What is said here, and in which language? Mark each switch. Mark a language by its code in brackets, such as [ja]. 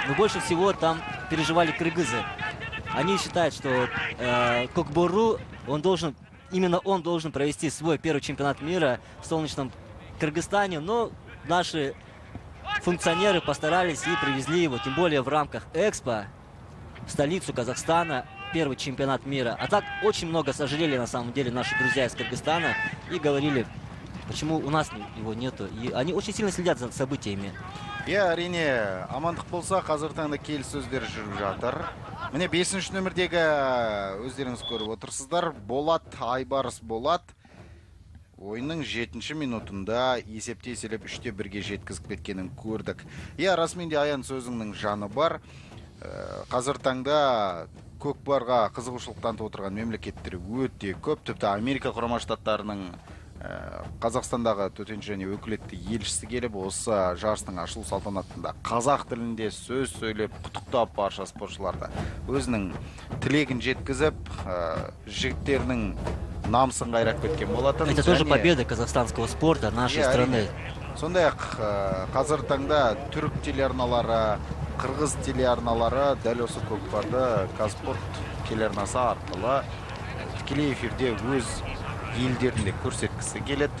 [ru] Но больше всего там переживали кыргызы. Они считают, что Кокбору, именно он должен провести свой первый чемпионат мира в солнечном Кыргызстане, но наши функционеры постарались и привезли его, тем более в рамках Экспо, в столицу Казахстана, первый чемпионат мира. А так очень много сожалели на самом деле наши друзья из Кыргызстана и говорили, почему у нас его нету. И они очень сильно следят за событиями. [kk] Я әрине, амандық болса, қазір таңда келіссөздер жүріп жатыр. Міне 5-ші нөмірдегі өздеріңіз көріп отырсыздар. Болат, Айбарыс Болат ойынның 7-ші минутында есепте еселеп 3-1-ге жеткізіп кеткенін көрдік. Я расымен де Аян сөзіңнің жаны бар. Қазір таңда көкпарға қызығушылық танытып отырған мемлекеттер өте көп. Тіпті Америка Құрама Штаттарының Қазақстандағы төтенше және өкілетті елшісі келіп, осы жарыстың ашылу салтанатында қазақ тілінде сөз сөйлеп, құттықтап барша спортшыларды өзінің тілегін жеткізіп, жігіттерінің намысын қайрап кеткен болатын. [ru] Это тоже победа казахстанского спорта нашей страны. [kk] Сондай-ақ қазір таңда түрік телеарналары, қырғыз телеарналары дәл осы көкпарды Казспорт телеарнасы арқылы тікелей эфирде өз елдерінде көрсеткісі келеді.